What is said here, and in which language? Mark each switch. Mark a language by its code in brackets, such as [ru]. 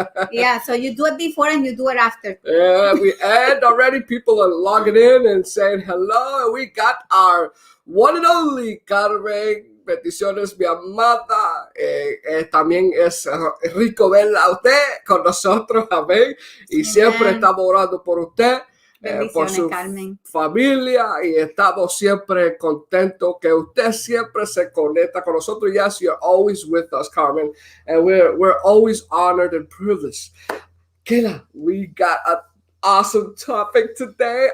[en] Yeah, so you do it before and you do it after. And already people are logging in and saying hello. And we got our one and only Carmen. [es] Bendiciones, mi amada. También es rico verla a usted con nosotros. Amén. Y siempre estamos orando por usted. Por su Carmen. Familia, y estamos siempre contentos que usted siempre se conecta con nosotros. [en] Yes, you're always with us, Carmen, and we're always honored and privileged. Keila, we got an awesome topic today.